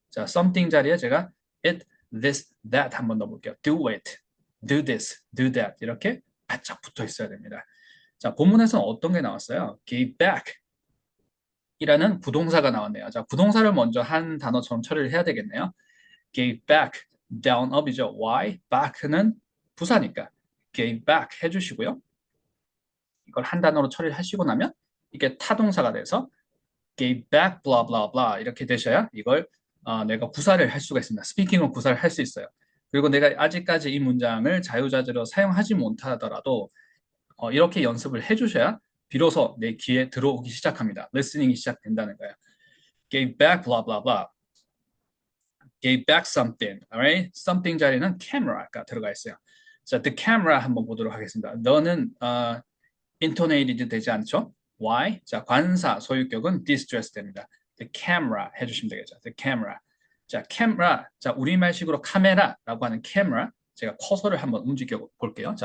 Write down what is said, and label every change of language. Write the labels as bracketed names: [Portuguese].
[Korean] 자, something 자리에 제가 [English] it, this, that [Korean] 한번 넣어볼게요. [English] do it, do this, do that [Korean] 이렇게 바짝 붙어 있어야 됩니다. 자, 본문에서는 어떤 게 나왔어요? [English] give back [Korean] 이라는 부동사가 나왔네요. 자, 부동사를 먼저 한 단어처럼 처리를 해야 되겠네요. [English] gave back, down, up이죠. why? [Korean] back는 부사니까 [English] gave back [Korean] 해주시고요. 이걸 한 단어로 처리를 하시고 나면 이게 타동사가 돼서 [English] gave back, blah, blah, blah [Korean] 이렇게 되셔야 이걸 내가 구사를 할 수가 있습니다. 스피킹으로 구사를 할 수 있어요. 그리고 내가 아직까지 이 문장을 자유자재로 사용하지 못하더라도 이렇게 연습을 해주셔야 비로소 내 귀에 들어오기 시작합니다. 리스닝이 시작된다는 거예요. [English] gave back, blah, blah, blah. gave back something, alright? [Korean] something 자리는 camera가 들어가 있어요. 자, [English] the camera [Korean] 한번 보도록 하겠습니다. 너는 intonated 되지 않죠? [English] Why? [Korean] 자, 관사, 소유격은 distress 됩니다. [English] The camera [Korean] 해주시면 되겠죠. [English] The camera. 자, camera. [Korean] 자, 우리말식으로 카메라라고 하는 camera. 제가 커서를 한번 움직여 볼게요.